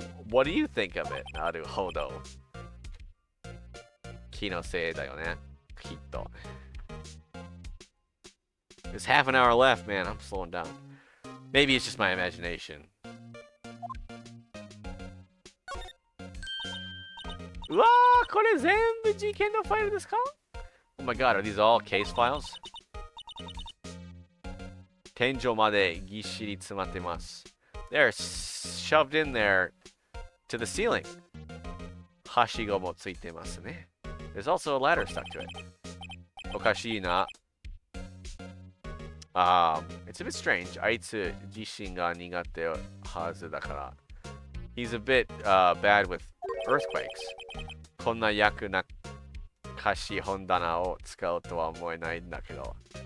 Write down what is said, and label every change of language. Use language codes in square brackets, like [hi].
[en] What do you think of it? Naruhodo. [ja] 気のせいだよね。きっと。 [en] There's half an hour left, man. I'm slowing down. Maybe it's just my imagination. [ja] うわー、これ全部事件のファイルですか? [en] Oh my god, are these all case files? [ja] 天井までぎっしり詰まってます。 [en] They're shoved in there to the ceiling. [ja] はしごもついてますね。 [en] There's also a ladder stuck to it. [ja] おかしいな。 [en] It's a bit strange. [ja] あいつ地震が苦手はずだから。 [en] He's a bit bad with earthquakes. [ja] こんな役なかし本棚を使うとは思えないんだけど。